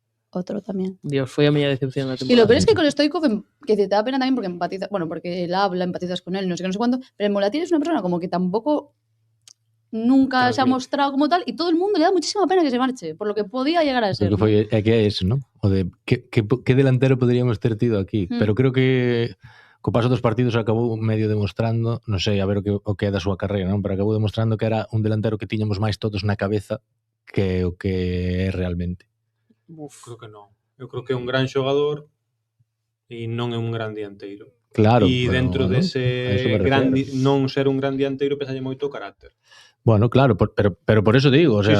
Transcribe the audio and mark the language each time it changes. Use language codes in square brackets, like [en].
[es] Otro también. [gl] Dios, foi a miña decepción da temporada. [es] Y lo peor es que con Stoico, que te da pena también porque empatiza, bueno, porque él habla, empatizas con él, no sé qué, no sé cuánto, pero Mulatieri es una persona como que tampoco nunca se ha mostrado como tal y todo el mundo le da muchísima pena que se marche, por lo que podía llegar a ser. [gl] Que é eso, ¿no? O de que delantero poderíamos ter tido aquí, pero creo que co paso dos partidos acabou medio demostrando, non sei, a ver o que é da súa carreira, non? Pero acabou demostrando que era un delantero que tiñamos máis todos na cabeza que o que é realmente. Creo que non. Eu creo que é un gran xogador e non é un gran dianteiro. Claro. E dentro dese non ser un gran dianteiro pesalle moito o carácter. Bueno, claro, pero por eso digo, o sea,